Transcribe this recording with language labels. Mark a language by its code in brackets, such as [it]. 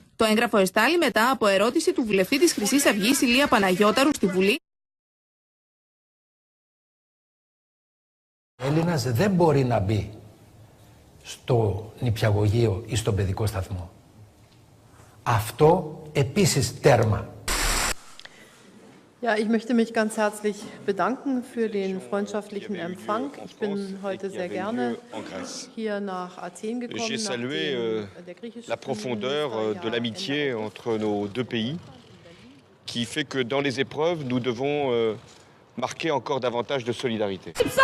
[el] Το έγγραφο εστάλει μετά από ερώτηση του βουλευτή της Χρυσής Αυγής Ηλία Παναγιώταρου στη Βουλή. Ο Έλληνας δεν μπορεί να μπει στο νηπιαγωγείο ή στον παιδικό σταθμό. Αυτό επίσης τέρμα. [de] Ja, ich möchte mich ganz herzlich bedanken für den freundschaftlichen Empfang. Ich bin heute sehr gerne hier nach Athen gekommen. [fr] J'ai salué la profondeur de l'amitié entre nos deux pays, qui fait que dans les épreuves, nous devons marquer encore davantage de solidarité.